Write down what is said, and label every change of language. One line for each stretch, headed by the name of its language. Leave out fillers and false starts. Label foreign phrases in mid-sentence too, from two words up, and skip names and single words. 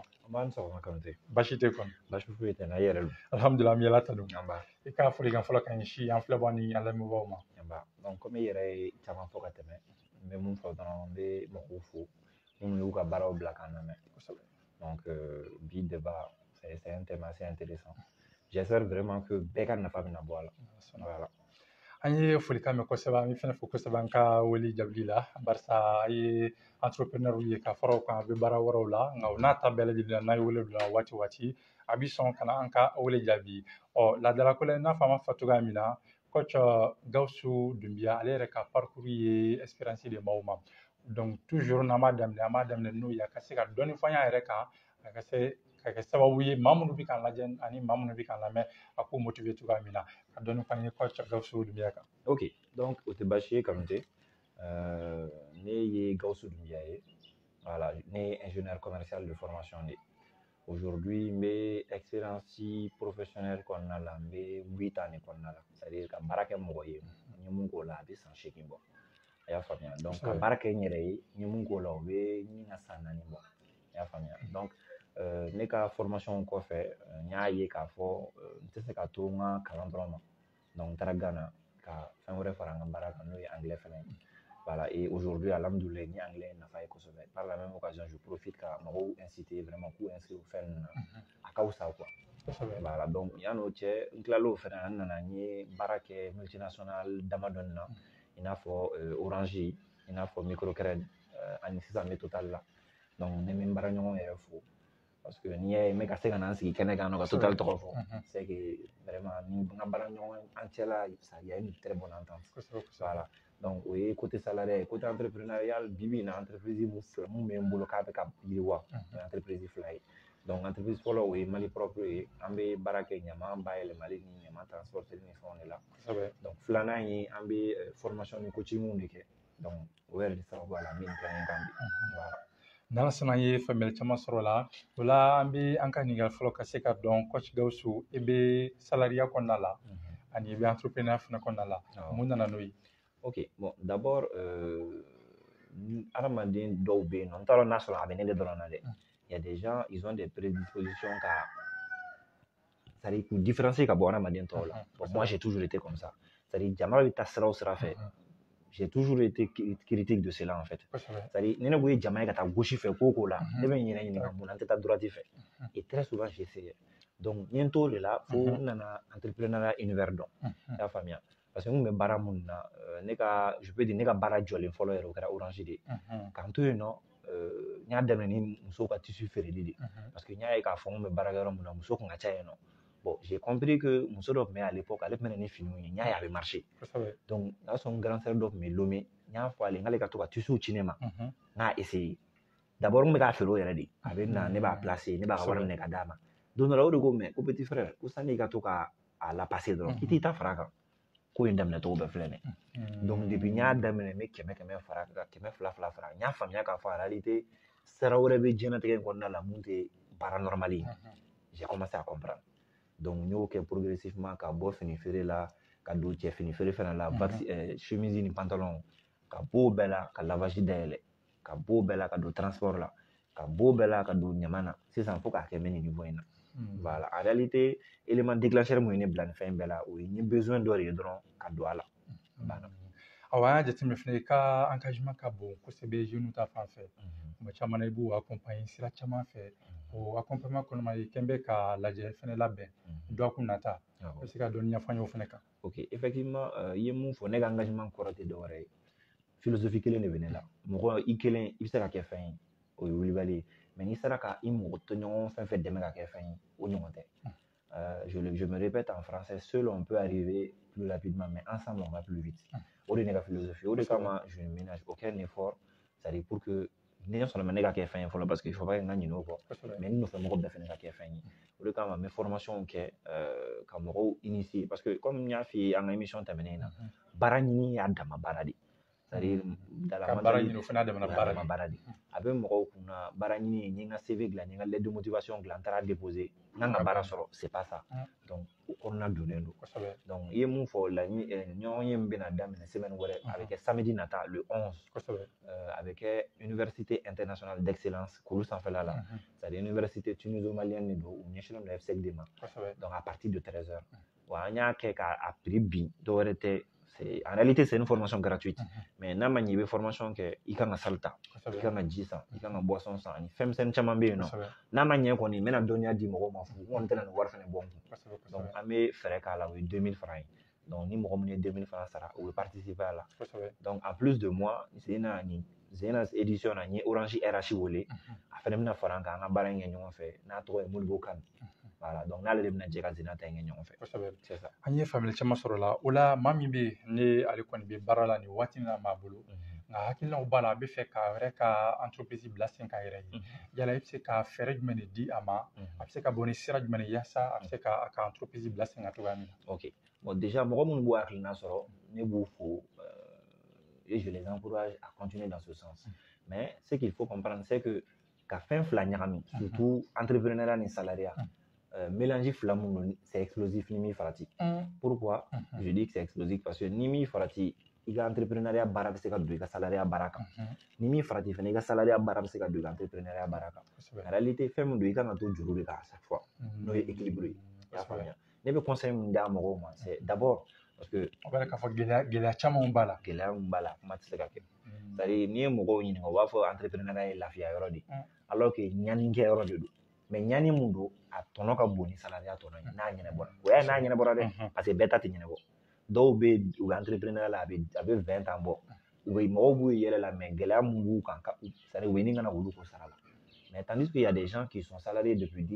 Bambara: An b'a ni sɔgɔma Kanute. Basi tɛ kɔni. Basi foyi tɛ n na i yɛrɛ don. Alhamdulilah an bɛ Ala tanu. An b'a. I ka foli kan fɔlɔ ka ɲɛsin an filɛbaga ni an lamɛnbaaw ma. An b'a
French: donc comme
Bambara: i yɛrɛ ye caman fɔ ka tɛmɛ n bɛ mun fɔ dɔrɔn n bɛ mɔgɔw fo minnu y'u ka baaraw bila k'an lamɛn kosɛbɛ donc bi
French: débat c'est un thème assez intéressant j'espère vraiment que
Bambara: bɛɛ ka nafa bɛna bɔ a la voilà. An ye folikan mɛn kosɛbɛ an bɛ fɛnɛ fo kosɛbɛ an ka wele jaabi la barisa a ye entrepreneur ye ka fara o kan a bɛ baara wɛrɛw la nka o n'a ta bɛɛ lajɛlen na n'a ye wele bila waati o waati a bɛ sɔn ka na an ka wele jaabi laadalako la i n'a fɔ an b'a fɔ cogoya min na coach Gawusu Dunbiya ale yɛrɛ ka parcours ye expérience de m'aw ma
French: donc toujours
Bambara: n'an b'a daminɛ n'o ye a ka se ka dɔnni fɔ an yɛrɛ kan a ka kɛ sababu ye maa minnu bɛ k'an lajɛ ani maa minnu bɛ k'an lamɛn a k'u motiver cogoya min na ka dɔnni fɔ an ye coach Gawusu Dunbiya kan. Ok, donc o tɛ baasi ye Kanute, ne ye Gawusu Dunbiya ye, voilà, ne ye
French: ingénieur commercial de formation
Bambara: de. Aujourd'hui n bɛ
French: expérience professionnelle
Bambara: kɔnɔna la n bɛ 8 ans de kɔnɔna la, c'est-à-dire ka baara kɛ mɔgɔ ye n ye mun k'o la a bɛ san 8 bɔ, a y'a faamuya, donc ka baara kɛ n yɛrɛ ye n ye mun k'o la o bɛ ɲini ka san 4 bɔ, a y'a faamuya, donc ne ka formation kɔfɛ n y'a ye k'a fɔ n tɛ se ka to n ka kalan dɔrɔn ma, donc n taara Ghana ka fɛn wɛrɛ fara n ka baara kan n'o ye anglais fɛnɛ ye.
French: Voilà, et aujourd'hui, alhamdoulilah,
Bambara: ni anglais nafa ye kosɛbɛ.
French: Par la même occasion, je profite
Bambara: ka mɔgɔw
French: inciter vraiment k'u inscrire
Bambara: fɛn ninnu na, a ka wusa
French: quoi.
Bambara: Voilà, donc yan'o cɛ n tilal'o fɛnɛ na n nana n ye baara kɛ multinational damadɔni na i n'a fɔ Orange, i n'a fɔ Microcred ani sisan n bɛ Total la, donc ne bɛ n baaraɲɔgɔn yɛrɛ fo parce que n'i y'a ye n bɛ ka se ka na n sigi kɛnɛ kan ka Total tɔgɔ fɔ,
French: c'est que vraiment
Bambara: ni n ka baaraɲɔgɔn an cɛla
French: il y a une très bonne entente.
Bambara: Voilà. Donc o ye
French: côté salarial, côté entrepreneurial
Bambara: bi na entreprise mun bɛ n bolo k'a bɛ ka yiriwa entreprise fila ye, donc entreprise fɔlɔ o ye Mali propre ye, an bɛ baara kɛ ɲaman bayɛlɛmali ni ɲaman transporteli ni fɛnw de la, donc filanan ye an bɛ formation ni coaching de kɛ, donc o yɛrɛ de sababu la min kɛ n kan bi. Voilà. N'ala sɔnna an ye faamuyali caman sɔrɔ la, o la an bɛ an ka ɲininkali fɔlɔ ka se ka dɔn coach Gawusu i bɛ salariat kɔnɔna la ani i bɛ entrepreneur fana kɔnɔna la, mun nana n'o ye?
French: Ok, bon d'abord
Bambara: adamaden dɔw bɛ yen nɔ n t'a dɔn n'a sɔrɔ a bɛ ne de dɔrɔn na dɛ,
French: il y a des gens ils ont des prédispositions ka c'est-à-dire k'u différencier ka bɔ adamaden tɔw la. Bon, moi j'ai toujours été comme ça, c'est-à-dire
Bambara: jama bɛ taa sira o sira fɛ,
French: j'ai toujours été critique de cela en fait, c'est-à-dire
Bambara: ni ne ko ye jama ye ka taa gauche fɛ ko ko la ne bɛ n yɛrɛ ɲininka mun na n tɛ taa droite fɛ,
French: et très souvent j'essayais, donc
Bambara: n ye n t'o de la fo n nana entrepreneuriat univers dɔn, i y'a faamuya,
French: parce que
Bambara: n kun bɛ baara minnu na
French: je peux dire
Bambara: ne ka baara jɔlen fɔlɔ yɛrɛ o kɛra Orange de ye, k'an to yen nɔ n y'a daminɛ ni musow ka tissu feereli de, parce que n y'a ye k'a fɔ n kun bɛ baara kɛ yɔrɔ min na muso kun ka ca yen nɔ,
French: bon j'ai compris que
Bambara: muso dɔ tun bɛ
French: à l'époque
Bambara: ale tun bɛ na ni finiw ye, n y'a ye a bɛ marcher, donc o y'a sɔrɔ n
French: grand sœur
Bambara: dɔ tun bɛ Lomé, n y'a fɔ ale k'ale ka to ka tissu ci ne ma, n k'a essayer, d'abord n bɛ k'a feere o yɛrɛ de, a bɛ na ne b'a placer ne b'a ka wari minɛ ka d'a ma, don dɔ la o de ko mais ko
French: petit frère
Bambara: ko sani i ka to ka a la passer dɔrɔn i t'i ta fara kan, ko in daminɛ cogo bɛɛ filɛ nin ye, donc depuis n y'a daminɛ n bɛ 100 fara kan ka 200 fara, n y'a faamuya k'a fɔ
French: en réalité
Bambara: sira wɛrɛ bɛ diɲɛlatigɛ in kɔnɔna la mun tɛ baara normal ye,
French: j'ai commencé à comprendre, donc
Bambara: n y'o kɛ progressivement ka bɔ fini feere la ka don cɛ fini feere fana la, chemise ni pantalon ka bɔ o bɛɛ la ka lavage dayɛlɛ, ka bɔ o bɛɛ la ka don transport la, ka bɔ o bɛɛ la ka don ɲaman na, sisan fo k'a kɛ n bɛ nin niveau in na.
French: Voilà, en réalité élément déclencheur
Bambara: mun ye ne bila nin fɛn bɛɛ la o ye n ye besoin dɔ de ye dɔrɔn ka don a la. Awɔ an y'a jateminɛ fana i ka engagement ka bon kosɛbɛ jeunes ta fan fɛ, tuma caman na i b'u accompagner sira caman fɛ, o accompagnement kɔnɔna i kɛn bɛ ka lajɛ fɛnɛ labɛn dɔ kun nata, i bɛ se ka dɔɔni ɲɛfɔ an ye o fɛnɛ kan? Ok, effectivement i ye mun fɔ ne ka engagement kɔrɔ tɛ dɔwɛrɛ ye, philosophie kelen de bɛ ne la, mɔgɔ i kelen i bɛ se ka kɛ fɛn ye o ye wulibali ye, mais n'i sera ka i mɔgɔ tɔɲɔgɔn fɛn fɛn dɛmɛ ka kɛ fɛn ye o ɲɔgɔn tɛ.
French: Je me répète en français, seul on peut arriver plus rapidement, mais ensemble on va plus vite.
Bambara: O de ye ne ka philosophie, o de kama
French: je ne ménage aucun effort, c'est-à-dire pour que
Bambara: ni sɔnna ma ne ka kɛ fɛn ye fɔlɔ
French: parce que il faut pas que
Bambara: n ka ɲinɛ o kɔ, mais n nɔfɛ mɔgɔ bɛɛ fɛnɛ ka kɛ fɛn ye, o de kama n bɛ formation kɛ ka mɔgɔw initier,
French: parce que comme
Bambara: n y'a f'i ye an ka émission tɛmɛnen in na, baara ɲini y'a dama baara de, c'est-à-dire baara ɲini o fana y'a damana baara de, a bɛ mɔgɔw kunna baara ɲini ye n ye n ka CV dilan n ye n ka
French: lettre de motivation
Bambara: dilan n taara déposer n kan ka baara sɔrɔ
French: c'est pas ça, donc
Bambara: o kɔnɔna donnen don, donc i ye mun fɔ ɲɔgɔn ye min bɛna daminɛ semaine wɛrɛ a bɛ kɛ samedi nata le 11, a bɛ kɛ
French: université internationale d'excellence
Bambara: Kulu sanfɛla la,
French: c'est-à-dire université tuniso-malienne
Bambara: de don u ɲɛsinnen don FCEC de ma,
French: donc à partir de 13h,
Bambara: wa an y'a kɛ k'a prix bin dɔwɛrɛ tɛ,
French: en réalité c'est une formation gratuite, mais
Bambara: n'a ma ɲɛ i bɛ formation kɛ i kan ka salle ta, i kan ka ji san, i kan ka boisson san ani fɛn misɛnnin caman bɛ yen nɔ, n'a ma ɲɛ kɔni n bɛna dɔnniya di mɔgɔw ma fu n kɔni tɛna nin wari fɛnɛ bɔ n kun, donc an bɛ fɛɛrɛ k'a la o ye 2000 francs ye, donc ni mɔgɔ min ye 2000 francs sara o bɛ
French: participer à la, donc en plus de moi
Bambara: Zena édition na n ye Orange RH wele a fɛnɛ bɛna fara an kan an ka baara in kɛ ɲɔgɔn fɛ n'a tɔgɔ ye Modibo Kane, voilà, donc n'ale de bɛna jɛ ka Zena ta in kɛ ɲɔgɔn fɛ,
French: c'est ça.
Bambara: An ye faamuyali caman sɔrɔ la, o la maa min bɛ yen ni ale kɔni bɛ baara la nin waati in na maa bolo, nka hakilinaw b'a la a bɛ fɛ k'a yɛrɛ ka entreprise bila sen kan yɛrɛ ye yala i bɛ se ka fɛɛrɛ jumɛn de di a ma a bɛ se ka bɔ ni sira jumɛn de yaasa a bɛ se ka entreprise bila sen kan cogoya min na.
French: Ok, bon déjà
Bambara: mɔgɔ minnu b'o hakilina sɔrɔ ne b'u fo
French: et je les encourage à continuer dans ce sens. Mais ce qu'il faut comprendre c'est que
Bambara: ka fɛn fila ɲagami
French: surtout entrepreneuriat ni salariat mélanger
Bambara: fila mun
French: c'est explosif
Bambara: ni min farati.
French: Pourquoi je dis que c'est explosif parce que
Bambara: ni min farati i ka entrepreneuriat baara bɛ se ka don i ka salariat baara kan ni min farati fana i ka salariat baara bɛ se ka don i ka entrepreneuriat baara kan
French: en réalité
Bambara: fɛn min don i kan ka to juru de kan
French: à chaque fois
Bambara: n'o ye équilibre ye i y'a faamuya ne bɛ conseil min d'a mɔgɔw ma
French: c'est d'abord parce que
Bambara: o b'a k'a fɔ gɛlɛya caman b'a la gɛlɛya min b'a la kuma tɛ se ka kɛ c'est-à-dire n'i ye mɔgɔw ɲininka u b'a fɔ entrepreneuriat ye lafiya yɔrɔ de ye
French: alors que
Bambara: ɲanikɛ yɔrɔ de don mais ɲani mun don a tɔnɔ ka bon ni salariat tɔnɔ ye n'a ɲɛnabɔra o y'a ye n'a ɲɛnabɔra dɛ parce que bɛɛ ta tɛ ɲɛnabɔ dɔw bɛ u ka entrepreneuriat la a bɛ 20 ans bɔ u bɛ mɔgɔw b'u yɛlɛ la mais gɛlɛya mun b'u kan c'est-à-dire u bɛ nin kana olu ko sara la mais
French: tandis qu'il y a des gens qui sont salariés depuis 10